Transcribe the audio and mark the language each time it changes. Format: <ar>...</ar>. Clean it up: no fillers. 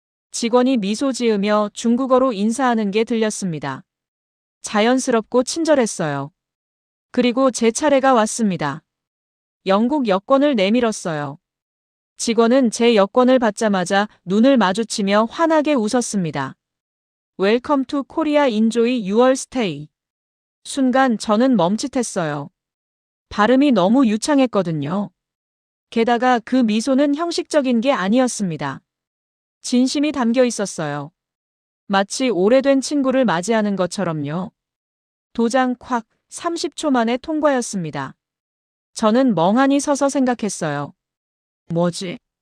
<ko>직원이 미소 지으며 중국어로 인사하는 게 들렸습니다. 자연스럽고 친절했어요. 그리고 제 차례가 왔습니다. 영국 여권을 내밀었어요. 직원은 제 여권을 받자마자 눈을 마주치며 환하게 웃었습니다.</ko> <en>Welcome to Korea, enjoy your stay.</en> <ko>순간 저는 멈칫했어요. 발음이 너무 유창했거든요. 게다가 그 미소는 형식적인 게 아니었습니다. 진심이 담겨 있었어요. 마치 오래된 친구를 맞이하는 것처럼요. 도장 콱 30초 만에 통과였습니다. 저는 멍하니 서서 생각했어요. 뭐지?</ko>